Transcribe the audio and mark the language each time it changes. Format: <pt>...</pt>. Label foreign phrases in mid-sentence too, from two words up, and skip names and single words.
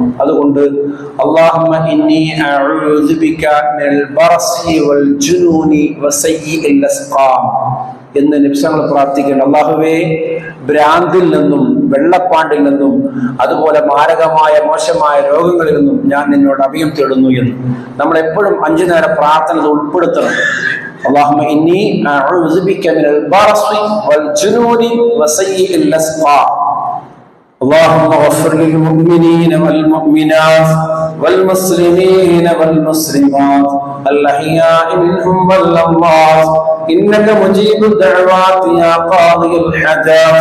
<ml>അതുകൊണ്ട്</ml> <ar>اللهم إني أعوذ بك من البرص والجنون وسيء الأسقام</ar> <ml>എന്ന് നിമിഷങ്ങൾ പ്രാർത്ഥിക്കണം. അല്ലാഹുവേ, ഭ്രാന്തിൽ നിന്നും വെള്ളപ്പാണ്ടിൽ നിന്നും അതുപോലെ മാരകമായ മോശമായ രോഗങ്ങളിൽ നിന്നും ഞാൻ നിന്നോട് അഭയം തേടുന്നു എന്ന് നമ്മൾ എപ്പോഴും 5 നേരം പ്രാർത്ഥന ഉൾപ്പെടുത്തണം.</ml> <ar>اللهم إني أعوذ بك من البرص والجنون وسيء الأسقام. اللهم اغفر للمؤمنين والمؤمنات والمسلمين والمسلمات الأحياء منهم والأموات إنك مجيب الدعوات يا قاضي الحاجات.</ar>